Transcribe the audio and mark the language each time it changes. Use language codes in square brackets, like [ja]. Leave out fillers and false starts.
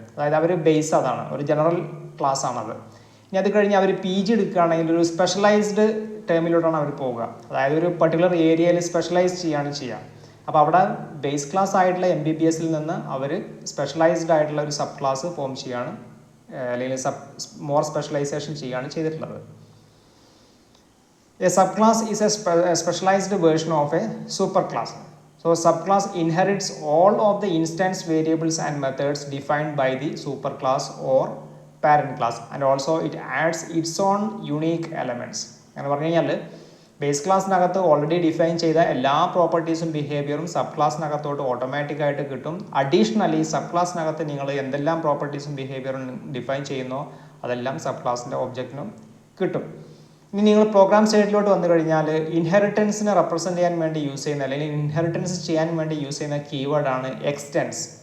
[ml] അതായത് അവർ ബേസ് അതാണ്, ഒരു ജനറൽ ക്ലാസ് ആണത്. ഇനി അത് കഴിഞ്ഞ് അവർ PG എടുക്കുകയാണെങ്കിൽ ഒരു സ്പെഷ്യലൈസ്ഡ് ടേമിലോട്ടാണ് അവർ പോവുക. അതായത് ഒരു പർട്ടിക്കുലർ ഏരിയയിൽ സ്പെഷ്യലൈസ് ചെയ്യുക. അപ്പോൾ അവിടെ ബേസ് ക്ലാസ് ആയിട്ടുള്ള MBBSൽ നിന്ന് അവർ സ്പെഷ്യലൈസ്ഡ് ആയിട്ടുള്ള ഒരു സബ് ക്ലാസ് ഫോം ചെയ്യുകയാണ്, അല്ലെങ്കിൽ മോർ സ്പെഷ്യലൈസേഷൻ ചെയ്യുകയാണ് ചെയ്തിട്ടുള്ളത്. [en] A subclass is a specialized version of a superclass. So subclass inherits all of the instance variables and methods defined by the superclass or parent class, and also it adds its own unique elements. [ml] അങ്ങനെ പറഞ്ഞു കഴിഞ്ഞാൽ base ക്ലാസ്സിനകത്ത് already define ചെയ്ത എല്ലാ പ്രോപ്പർട്ടീസും ബിഹേവിയറും sub ക്ലാസ്സിനകത്തോട്ട് ഓട്ടോമാറ്റിക്കായിട്ട് കിട്ടും. Additionally sub ക്ലാസ്സിനകത്ത് നിങ്ങൾ എന്തെല്ലാം പ്രോപ്പർട്ടീസും ബിഹേവിയറും define ചെയ്യുന്നോ അതെല്ലാം സബ് ക്ലാസ്സിൻ്റെ ഒബ്ജക്റ്റിനും കിട്ടും. ഇനി നിങ്ങൾ പ്രോഗ്രാം സൈഡിലോട്ട് വന്നു കഴിഞ്ഞാൽ ഇൻഹെറിറ്റൻസിനെ റെപ്രസെൻറ്റ് ചെയ്യാൻ വേണ്ടി യൂസ് ചെയ്യുന്ന, അല്ലെങ്കിൽ ഇൻഹെറിറ്റൻസ് ചെയ്യാൻ വേണ്ടി യൂസ് ചെയ്യുന്ന കീവേഡാണ് എക്സ്റ്റെൻസ്.